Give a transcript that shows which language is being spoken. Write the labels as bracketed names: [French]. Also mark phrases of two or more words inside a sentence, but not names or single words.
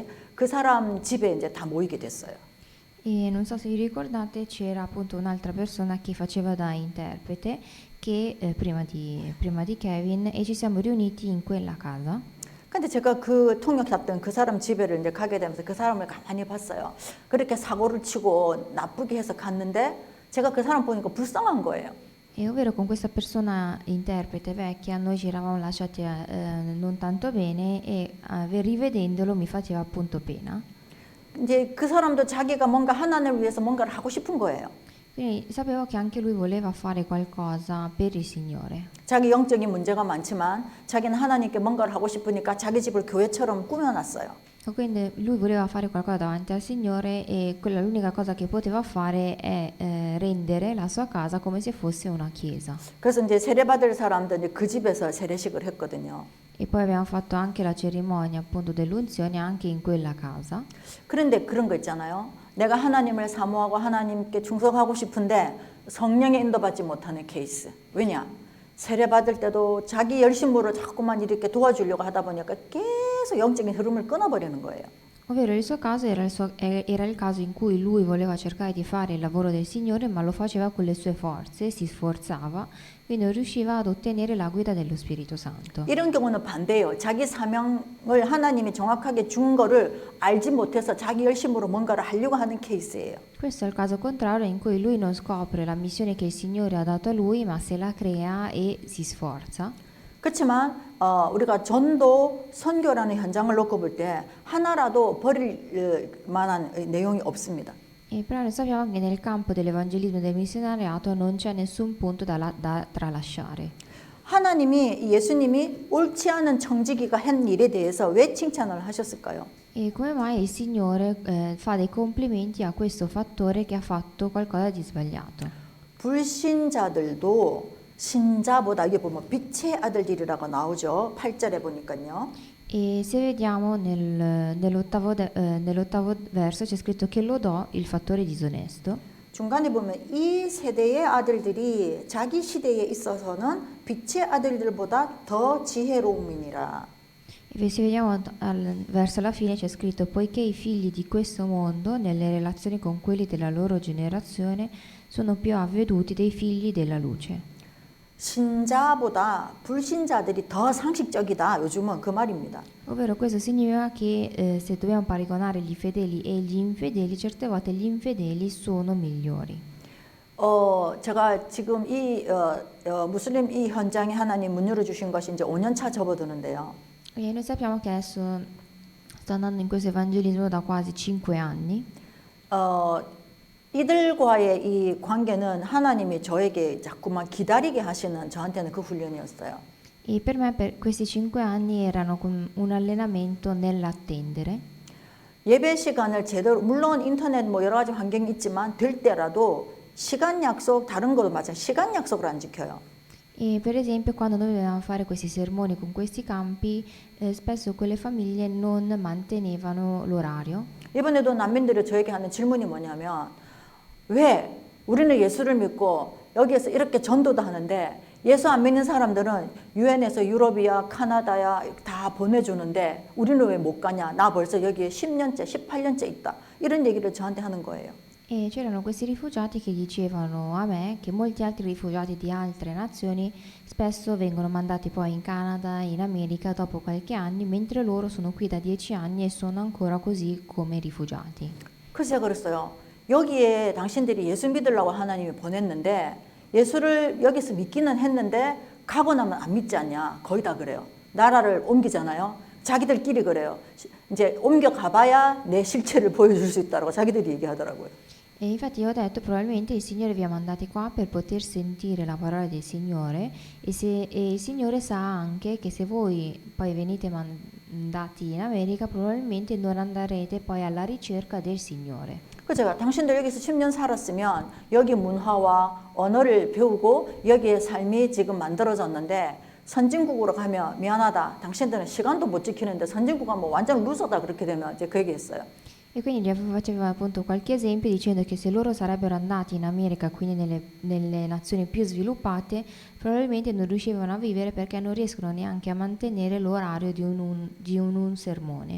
[Korean] 그 사람 집에 이제 다 모이게 됐어요. [Italian] E non so se vi ricordate, c'era appunto un'altra persona che faceva da interprete che prima di Kevin, e ci siamo riuniti in quella casa. [Korean] 근데 제가 그 통역했던 그 사람 집에를 이제 가게 되면서 그 사람을 가만히 봤어요. 그렇게 사고를 치고 나쁘게 해서 갔는데 제가 그 사람 보니까 불쌍한 거예요. [Italian] E ovvero con questa persona interprete vecchia noi ci eravamo lasciati non tanto bene e rivedendolo mi faceva appunto pena. [Korean] 이제 그 사람도 자기가 뭔가 하나님을 위해서 뭔가를 하고 싶은 거예요. [Italian] Quindi sapevo che anche lui voleva fare qualcosa per il Signore. [Korean] 자기 영적인 문제가 많지만 자기는 하나님께 뭔가를 하고 싶으니까 자기 집을 교회처럼 꾸며놨어요. [Italian] Quindi lui voleva fare qualcosa davanti al Signore e l'unica cosa che poteva fare è rendere la sua casa come se fosse una chiesa. [Korean] 그래서 이제 세례받을 사람들 이제 그 집에서 세례식을 했거든요. [Italian] E poi abbiamo fatto anche la cerimonia appunto dell'unzione anche in quella casa. [Korean] 그런데 그런 거 있잖아요. 내가 하나님을 사모하고 하나님께 충성하고 싶은데 성령의 인도받지 못하는 케이스. 왜냐? 세례받을 때도 자기 열심으로 자꾸만 이렇게 도와주려고 하다 보니까 계속 영적인 흐름을 끊어버리는 거예요. [Italian] Ovvero il suo caso era il caso in cui lui voleva cercare di fare il lavoro del Signore, ma lo faceva con le sue forze, si sforzava e non riusciva ad ottenere la guida dello Spirito Santo. [Korean] 이런 경우는 반대예요. 자기 사명을 하나님이 정확하게 준 거를 알지 못해서 자기 열심으로 뭔가를 하려고 하는 케이스예요. [Italian] Questo è il caso contrario in cui lui non scopre la missione che il Signore ha dato a lui, ma se la crea e si sforza. [Korean] 그렇지만 우리가 전도 선교라는 현장을 놓고 볼 때 하나라도 버릴 만한 내용이 없습니다. [Italian] E però noi sappiamo che nel campo dell'evangelismo e del missionariato non c'è nessun punto da tralasciare. [Korean] 예수님이 옳지 않은 청지기가 한 일에 대해서 왜 칭찬을 하셨을까요? [Italian] E come mai il Signore fa dei complimenti a questo fattore che ha fatto qualcosa di sbagliato? [Korean] 불신자들도 신자보다 이게 보면 빛의 아들들이라고 나오죠. 8절에 보니까요. [Italian] E se vediamo nell'ottavo verso c'è scritto che lodò il fattore disonesto. [Korean] 중간에 보면 이 세대의 아들들이 자기 시대에 있어서는 빛의 아들들보다 더 지혜로움이니라. [Italian] E se vediamo verso la fine c'è scritto poiché i figli di questo mondo nelle relazioni con quelli della loro generazione sono più avveduti dei figli della luce. [Korean] 신자보다 불신자들이 더 상식적이다. 요즘은 그 말입니다. [Italian] Ovvero questo significa che se dobbiamo paragonare gli fedeli e gli infedeli, certe volte gli infedeli sono migliori. [Korean] 제가 지금 이 무슬림 이 현장에 하나님 문 열어주신 것이 이제 5년 차 접어드는데요. [Italian] E noi sappiamo che adesso sto andando in questo evangelismo da quasi 5 anni. [Korean] 이들과의 이 관계는 하나님이 저에게 자꾸만 기다리게 하시는 저한테는 그 훈련이었어요. [Italian] E per me questi 5 anni erano un allenamento nell'attendere. [Korean] 예배 시간을 제대로 물론 인터넷 뭐 여러 가지 환경이 있지만 될 때라도 시간 약속 다른 것도 마찬가지 시간 약속을 안 지켜요. [Italian] E per esempio quando noi dovevamo fare questi sermoni con questi campi, spesso quelle famiglie non mantenevano l'orario. [Korean] 이번에도 난민들이 저에게 하는 질문이 뭐냐면 왜 우리는 예수를 믿고 여기에서 이렇게 전도도 하는데 예수 안 믿는 사람들은 유엔에서 유럽이야 카나다야 다 보내주는데 우리는 왜 못 가냐. 나 벌써 여기에 10년째 18년째 있다. 이런 얘기를 저한테 하는 거예요. [Italian] E c'erano questi rifugiati che dicevano a me che molti altri rifugiati di altre nazioni spesso vengono mandati poi in Canada, in America dopo qualche anno, mentre loro sono qui da 10 anni e sono ancora così come rifugiati. [Korean] 그래서 제가 그랬어요. 여기에 당신들이 예수 믿으려고 하나님이 보냈는데 예수를 여기서 믿기는 했는데 가고 나면 안 믿지 않냐. 거의 다 그래요. 나라를 옮기잖아요. 자기들끼리 그래요. 이제 옮겨 가봐야 내 실체를 보여줄 수 있다고 자기들이 얘기하더라고요. [Italian] E infatti io ho detto, probabilmente il Signore vi ha mandati qua per poter sentire la parola del Signore e il Signore sa anche che se voi poi venite mandati in America, probabilmente non andrete poi alla ricerca del Signore. [Korean] 그 제가 당신들 여기서 10년 살았으면 여기 문화와 언어를 배우고 여기에 삶이 지금 만들어졌는데 선진국으로 가면 미안하다. 당신들은 시간도 못 지키는데 선진국 가면 완전 루저다. 그렇게 되면 이제 그 얘기했어요. [Italian] E quindi gli faceva appunto qualche esempio dicendo che se loro sarebbero andati in America, quindi nelle nazioni più sviluppate, probabilmente non riuscivano a vivere perché non riescono neanche a mantenere l'orario di un sermone.